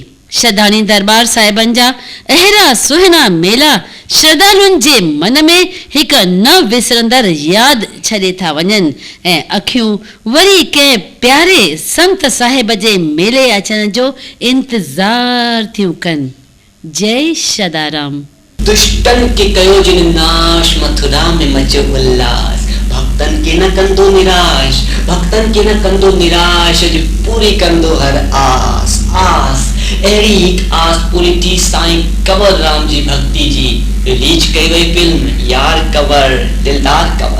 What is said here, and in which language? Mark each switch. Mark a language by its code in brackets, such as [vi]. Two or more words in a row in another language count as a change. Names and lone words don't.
[sd] शदानी दरबार साहिबन जा अहिड़ा सुहिणा मेला श्रद्धालुनि जे मन में हिकु न विसरंदड़ यादि छॾे था वञनि ऐं अखियूं वरी कंहिं प्यारे संत साहिब जे मेले अचण जो इंतज़ार थियूं कनि। जय सदाराम। दुष्टन के कयो जिन नाश, मथुरा में मचो उल्लास। भक्तन के न कंदो निराश, भक्तन के न कंदो निराश, जो पूरी कंदो हर आस आस। अहिड़ी हिकु आस पूरी थी साईं कंवर राम जी भक्ति जी रिलीज कई वई फिल्म यार कंवर दिलदार कंवर।